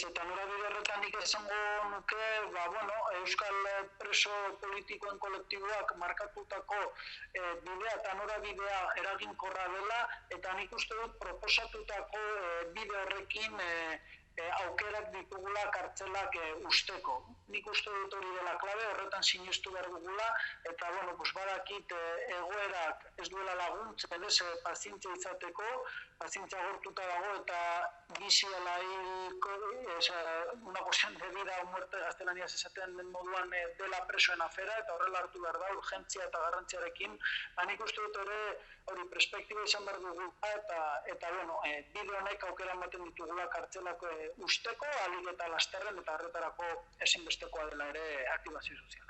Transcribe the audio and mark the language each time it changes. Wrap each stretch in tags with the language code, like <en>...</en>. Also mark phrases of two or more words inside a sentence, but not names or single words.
<eu>Eta norabide horretan nik esango nuke, euskal preso politikoen kolektiboak markatutako bidea eta norabidea eraginkorra dela, eta nik uste dut proposatutako bide horrekin aukerak ditugula kartzelak usteko. Nik uste dut hori dela klabe, horretan sinestu behar dugula, eta badakit egoerak ez duela laguntzen, ez, pazientzia izateko, pazientzia gortuta dago, eta biziela</eu> <es>una cuestión de vida o muerte</es> <eu>gaztelaniaz esaten den moduan dela presoen afera, eta horrela hartu behar da, urgentzia eta garrantziarekin, nik uste dut hori perspektiba izan behar dugula, eta bide honek aukera ematen ditugula kartzelak usteko, alik eta lasterren eta horretarako ezinbestekoa dela ere aktibazio soziala.</eu>